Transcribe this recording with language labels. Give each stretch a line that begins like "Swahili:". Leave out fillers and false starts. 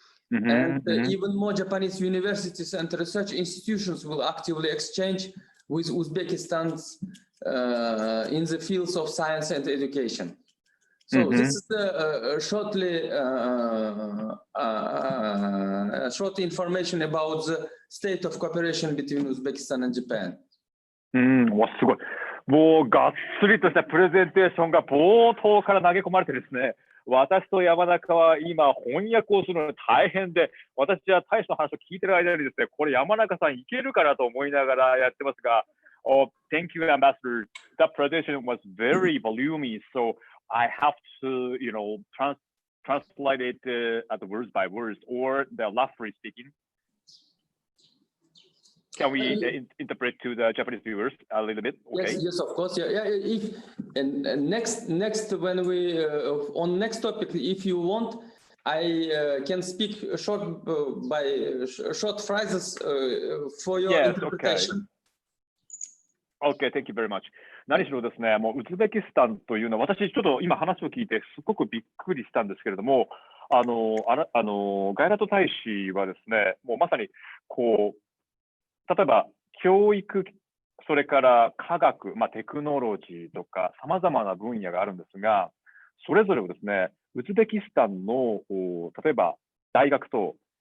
English: And even more Japanese universities and research institutions will actively exchange with Uzbekistan's in the fields of science and education. So this is short information about the state of cooperation between Uzbekistan and Japan.
Japanese: わすごい。もうがっつりとしたプレゼンテーションが冒頭から投げ込まれてですね、私と山中は今翻訳をするのに大変で、私は大使の話を聞いてる間にですね、これ山中さんいけるかなと思いながらやってますが、
English: thank you, Ambassador. That presentation was very voluminous, so I have to, translate it at the words by words or the roughly speaking. Can we interpret to the Japanese viewers a little bit? Okay. Yes, of course. If next when we on next topic, if you want, I can speak short phrases for your interpretation. Okay, thank you very much.
Japanese: 何しろですね、もうウズベキスタンというのは、私ちょっと今話を聞いてすごくびっくりしたんですけれども、ガイラト大使はですね、もうまさにこう、例えば教育、それから科学、テクノロジーとかさまざまな分野があるんですが、それぞれをですね、ウズベキスタンの例えば大学と、